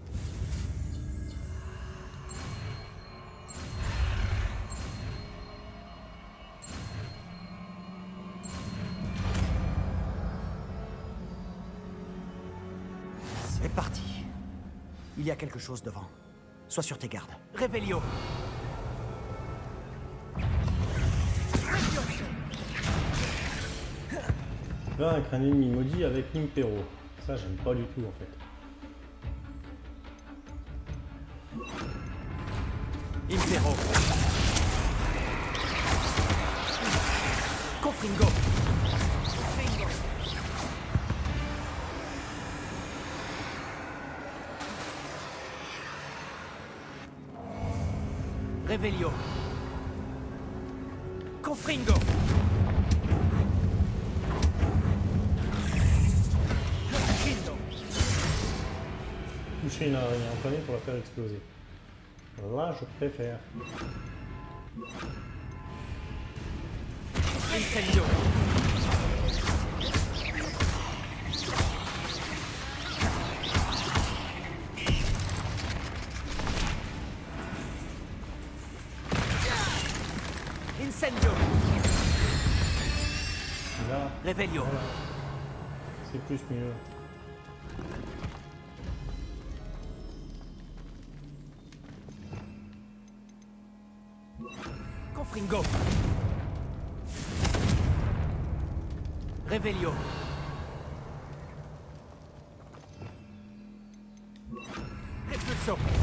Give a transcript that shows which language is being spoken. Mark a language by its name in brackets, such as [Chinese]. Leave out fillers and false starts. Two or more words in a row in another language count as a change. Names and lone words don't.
[French] C'est parti. Il y a quelque chose devant. Sois sur tes gardes. Revelio. vaincre un ennemi maudit avec Impero. Ça, j'aime pas du tout en fait. Impero. Confringo. Revelio. Confringo. Toucher une araignée enflammée pour la faire exploser. Là, je préfère. Incendio. Incendio. Là, Revelio. voilà. C'est plus mieux. Confringo. Revelio. Repulso.